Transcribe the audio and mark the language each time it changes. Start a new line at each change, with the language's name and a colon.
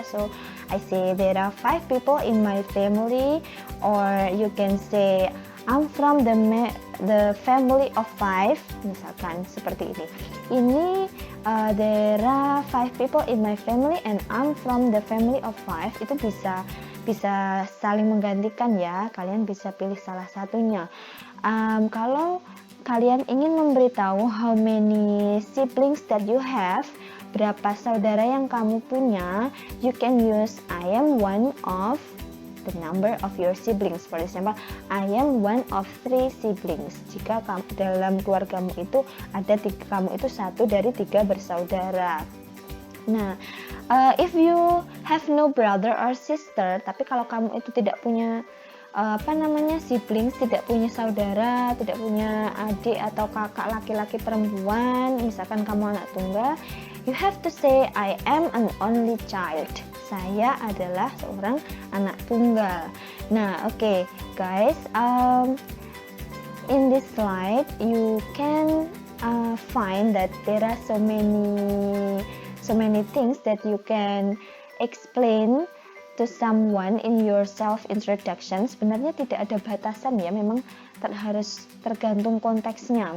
English: So I say there are 5 people in my family. Or you can say I'm from the family of 5.
Indonesian: Misalkan seperti ini. Ini
English: there are 5 people in my family and I'm from the family of 5.
Indonesian: Itu bisa saling menggantikan ya, kalian bisa pilih salah satunya. Kalau kalian ingin memberitahu
English: how many siblings that you have,
Indonesian: berapa saudara yang kamu punya,
English: you can use I am one of the number of your siblings. For example, I am one of 3 siblings.
Indonesian: Jika dalam keluargamu itu ada kamu itu 1 dari 3 bersaudara. Nah,
English: if you have no brother or sister,
Indonesian: tapi kalau kamu itu tidak punya siblings, tidak punya saudara, tidak punya adik atau kakak laki-laki perempuan, misalkan kamu anak tunggal,
English: you have to say I am an only child.
Indonesian: Saya adalah seorang anak tunggal.
English: Nah, okay, guys, in this slide you can find that there are so many things that you can explain to someone in your self introduction.
Indonesian: Sebenarnya tidak ada batasan ya, memang harus tergantung konteksnya.